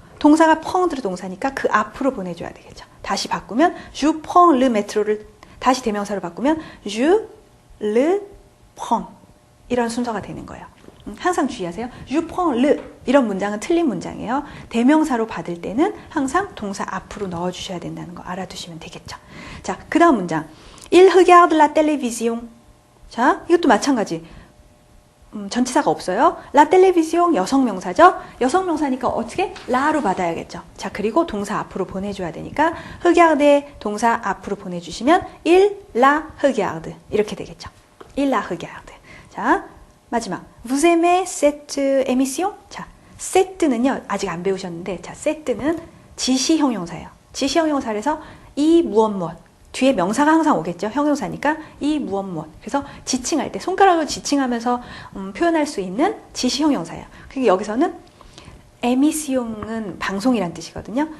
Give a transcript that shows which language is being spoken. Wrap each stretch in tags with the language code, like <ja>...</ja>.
<ko>동사가 펑드르 동사니까 그 앞으로 보내줘야 되겠죠. 다시 바꾸면</ko> <fr>je prends le métro</fr> <ko>를 다시 대명사로 바꾸면</ko> <fr>je le prends</fr> <ko>이런 순서가 되는 거예요. 항상 주의하세요.</ko> <fr>je prends le</fr> <ko>이런 문장은 틀린 문장이에요. 대명사로 받을 때는 항상 동사 앞으로 넣어주셔야 된다는 거 알아두시면 되겠죠. 자, 그 다음 문장.</ko> <fr>Il regarde la télévision.</fr> <ko>자, 이것도 마찬가지. 전치사가 없어요. La télévision 여성 명사죠. 여성 명사니까 어떻게? 라로 받아야겠죠. 자, 그리고 동사 앞으로 보내줘야 되니까 regarde 동사 앞으로 보내주시면</ko> <fr>il la regarde</fr> <ko>이렇게 되겠죠.</ko> <fr>il la regarde.</fr> <ko>자, 마지막.</ko> <fr>Vous aimez cette émission?</fr> <ko>자, set는요 아직 안 배우셨는데, 자, set는 지시 형용사예요. 지시 형용사에서 이 무엇 무엇 뒤에 명사가 항상 오겠죠. 형용사니까 이 무엇 무엇. 그래서 지칭할 때 손가락으로 지칭하면서 표현할 수 있는 지시 형용사예요. 그리고 여기서는 에미시용은 방송이란 뜻이거든요.</ko>